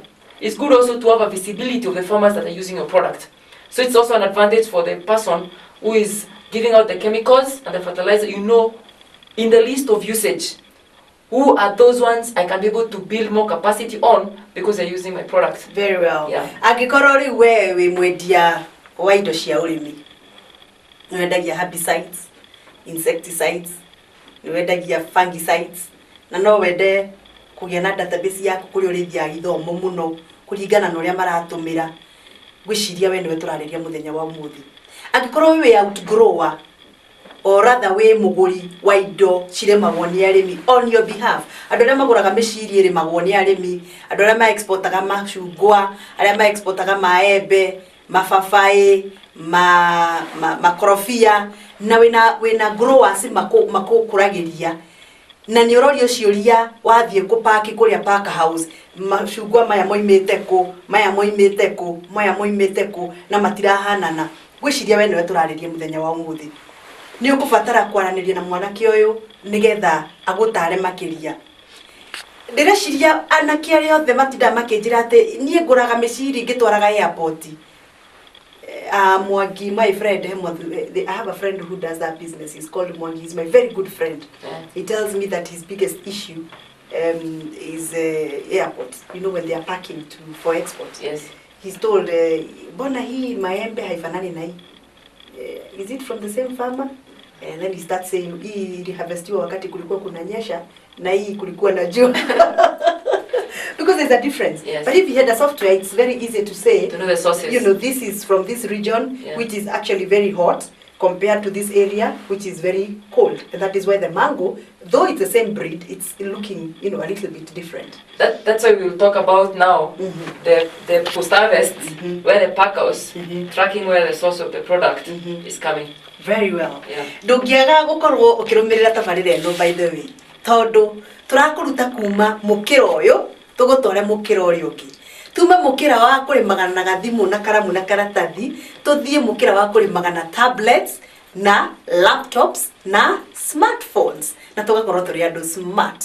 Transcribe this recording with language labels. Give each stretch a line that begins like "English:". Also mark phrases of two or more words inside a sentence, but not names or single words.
English: It's good also to have a visibility of the farmers that are using your product. So it's also an advantage for the person who is giving out the chemicals and the fertilizer. You know, in the list of usage, who are those ones I can be able to build more capacity on because they're using my product. Very well. Yeah.
Kikuyu: Agikorori we mwedia waido cia urimi. Nwendagia
English: herbicides, insecticides,
Kikuyu: nwendagia fungicides, na no wende kugia na database yaku kuri urithia githomo muno kuringana na uria maratumira. Gwiciria we niwe turariria muthenya wa umuthi. Agikorwo we
English: outgrower or rather
Kikuyu: we muguri wa indo ciremagwo ni arimi
English: on your behalf.
Kikuyu: Andu aria maguraga miciri iremagwo ni arimi, andu aria ma exportaga macungwa, aria ma exportaga maembe, mababai, makorofia, na wina growers makukuragiria. Na ni urorio ciuria wathie kupaki kuria
English: pack house,
Kikuyu: macungwa maya moimite ku, maya moimite ku, maya moimite ku, na matirahanana. Gwiciria we niwe turariria muthenya wa umuthi. Ni ukubatara kwaraniria na mwanake uyu nigetha agutare makiria. Ndireciria anake aria othe matinda makinjira ati nie nguraga miciri ngitwaraga airport. Mwangi,
English: my friend, I have a friend who does that business. He's called Mwangi. He's my very good friend. Yeah. He tells me that his biggest issue is airport. You know, when they are packing for export. Yes. He's told,
Swahili: "Bona hii maembe haifanani na hii.
English: Is it from the same farmer?" And then he starts saying,
Swahili: "Hii iliharvestiwa wakati kulikuwa kunanyesha na hii kulikuwa na jua."
English: Because there's a difference. Yes. But if you had a software, it's very easy to say, to know the sources. You know, this is from this region, which is actually very hot, compared to this area, which is very cold. And that is why the mango, though it's the same breed, it's looking, you know, a little bit different. That's why we'll talk about now, the post-harvest, where the packers, tracking where the source of the product is coming. Very well. Yeah.
Kikuyu: Ndugiaga gukorwo ukirumirira tabarira eno,
English: by the way.
Kikuyu: Tondu turakuruta kuma mukiro uyu tugutware mukiro uri ungi. Tuma mukira wa kurimaga na gathimu na karamu na karatathi, tuthie mukira wa kurimaga na tablets na laptops na smartphones na tugakorwo turi andu smart.